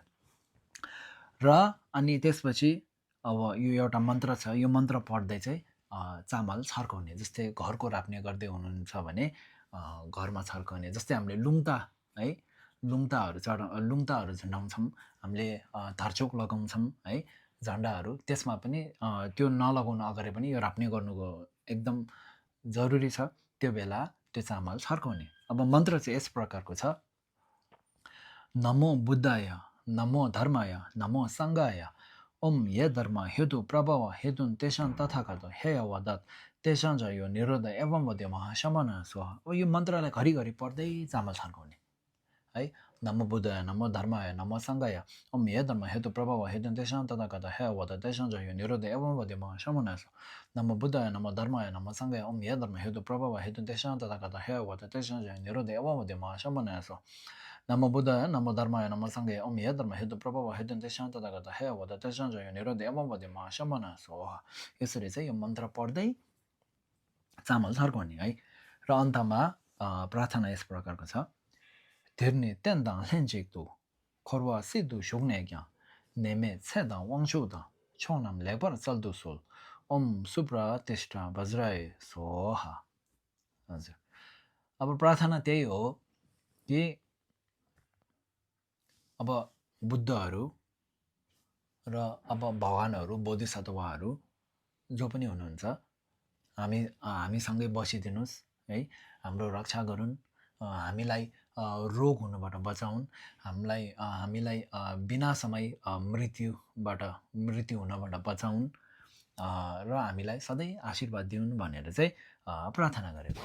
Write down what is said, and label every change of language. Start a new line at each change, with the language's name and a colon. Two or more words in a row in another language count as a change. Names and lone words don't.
Nepali: र अनि त्यसपछि अब यो एउटा मन्त्र छ, यो मन्त्र पढ्दै चाहिँ चामल छर्काउने, जस्तै घरको राप्ने गर्दै हुनुहुन्छ भने घरमा छर्काउने, जस्तै हामीले लुङ्ता है, लुङ्ताहरू झुन्डाउँछौँ, हामीले धर्चोक लगाउँछौँ है, झन्डाहरू, त्यसमा पनि त्यो नलगाउनु अगाडि पनि यो राप्ने गर्नुको एकदम जरुरी छ। त्यो बेला त्यो चामल छर्काउने। अब मन्त्र चाहिँ यस प्रकारको छ,
Sanskrit: नमो बुद्धाय, नमो धर्माय, नमो सङ्घाय, ओम हे धर्म हेतु प्रभव हेतुन तेषां तथागत हे वदत तेषां च यो निरोध एवं वद्य महाशमन स्वाहा।
Nepali: अब यो मन्त्रलाई घरिघरि पढ्दै चामल छर्काउने है।
Sanskrit: नमो बुद्धाय, नमो धर्माय, नमो सङ्घाय, ओम हे धर्म हेतु प्रभव हेतुन तेषां तथागत हे वदत तेषां च यो निरोध एवं वद्य महाशमन स्वाहा। नमो बुद्धाय, नमो धर्माय, नमो सङ्घाय, ओम हे धर्म हेतु प्रभव हेतुन तेषां तथागत हे वदत तेषां च यो निरोध एवं वद्य महाशमन स्वाहा। नमो बुद्धाय, नमो धर्माय, नमो सङ्घाय, ओम हे धर्म हेतु प्रभव हेतुन तेषां तथागत हे वदत तेषां च यो निरोध एवं वद्य महाशमन स्वाहा।
Nepali: यसरी चाहिँ यो मन्त्र पढ्दै चामल छर्काउने है। र अन्तमा प्रार्थना यस प्रकारको छ,
Tibetan: འདིར་ནི་རྟེན་དང་ལྷན་ཅིག་ཏུ། །འཁོར་བ་སྲིད་དུ་བཞུགས་ནས་ཀྱང་། །ནད་མེད་ཚེ་དང་དབང་ཕྱུག་དང་། །མཆོག་རྣམས་ལེགས་པར་སྩལ་དུ་གསོལ
Sanskrit: ओम सुप्रा तिष्ठा वज्राय स्वाहा।
Nepali: हजुर, अब प्रार्थना त्यही हो कि अब बुद्धहरू र अब भगवानहरू, बोधिसत्वहरू जो पनि हुनुहुन्छ, हामीसँगै बसिदिनुहोस् है, हाम्रो रक्षा गरून्, हामीलाई रोग हुनबाट बचाउन्, हामीलाई बिना समय मृत्यु हुनबाट बचाउन् र हामीलाई सधैँ आशीर्वाद दिउन् भनेर चाहिँ प्रार्थना गरेको।